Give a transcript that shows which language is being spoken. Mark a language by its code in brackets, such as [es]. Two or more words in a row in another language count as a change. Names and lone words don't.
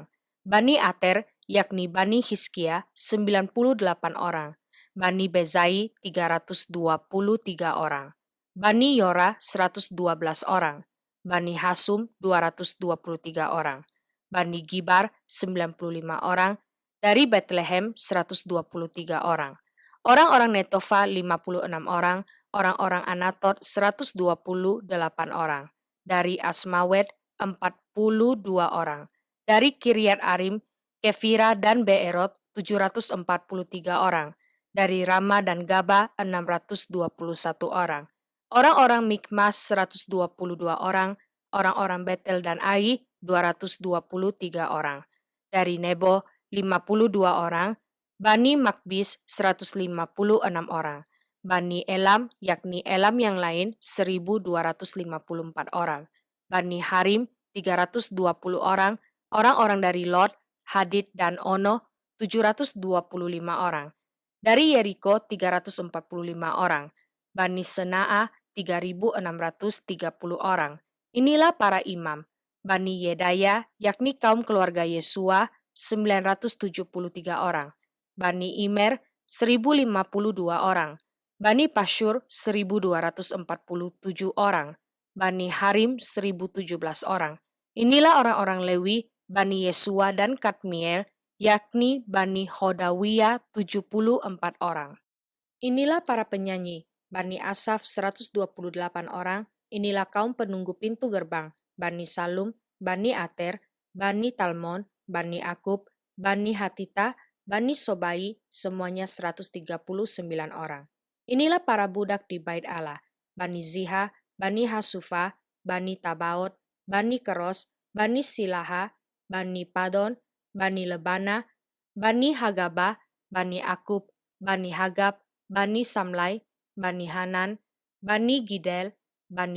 [id] Bani Ater yakni Bani Hiskia 98 orang. Bani Bezai 323 orang. Bani Yora 112 orang. Bani Hasum 223 orang. Bani Gibar 95 orang. Dari Bethlehem 123 orang. Orang-orang Netofa 56 orang. Orang-orang Anatot 128 orang. Dari Asmawet 42 orang. Dari Kiryat Arim, Kefira dan Beerot 743 orang. Dari Rama dan Gaba 621 orang. Orang-orang Mikmas 122 orang. Orang-orang Betel dan Ai 223 orang. Dari Nebo 52 orang. Bani Makbis 156 orang. Bani Elam, yakni Elam yang lain, 1.254 orang. Bani Harim, 320 orang. Orang-orang dari Lot, Hadid, dan Ono, 725 orang. Dari Yeriko, 345 orang. Bani Senaa, 3.630 orang. Inilah para imam. Bani Yedaya, yakni kaum keluarga Yesua, 973 orang. Bani Imer, 1.052 orang. Bani Pasyur 1.247 orang. Bani Harim 1.017 orang. Inilah orang-orang Lewi, Bani Yesua dan Kadmiel, yakni Bani Hodawiyah 74 orang. Inilah para penyanyi, Bani Asaf 128 orang. Inilah kaum penunggu pintu gerbang, Bani Salum, Bani Ater, Bani Talmon, Bani Akub, Bani Hatita, Bani Sobai, semuanya 139 orang. Inilah para budak di Bait Allah, Bani Ziha, Bani Hasufa, Bani Tabaot, Bani Keros, Bani Silaha, Bani Padon, Bani Lebana, Bani Hagaba, Bani Akub, Bani Hagab, Bani Samlai, Bani Hanan, Bani Gidel, Bani